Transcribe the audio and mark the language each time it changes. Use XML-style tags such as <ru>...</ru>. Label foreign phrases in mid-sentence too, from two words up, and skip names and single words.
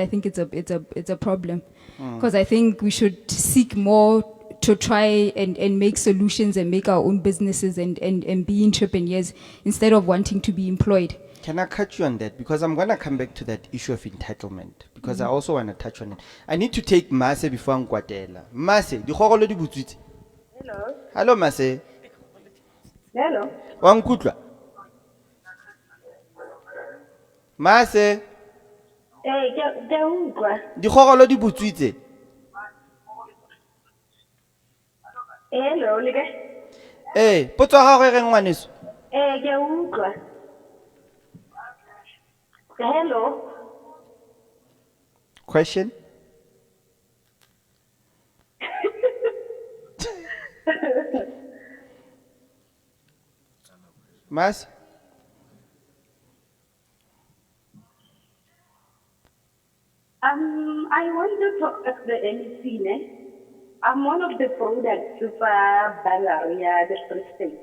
<en>I think it's a problem because I think we should seek more to try and make solutions and make our own businesses and be entrepreneurs instead of wanting to be employed. Can I cut you on that? Because I'm going to come back to that issue of entitlement. Because I also want to touch on it. I need to take Mase before I'm Guatela.</en> <tn>Mase, di khogolo di butswitse.</tn> <en>Hello. Hello, Mase. Hello.</en> <tn>Wa nkutlwa? Mase. Ke a utlwa. Di khogolo di butswitse. Hello, le kae? Potso ya gago e reng ngwaneso? Ke a utlwa.</tn> <en>Hello. Question? Mas? I wanted to ask the MEC, I'm one of the products of Balaria, the Free State.</en>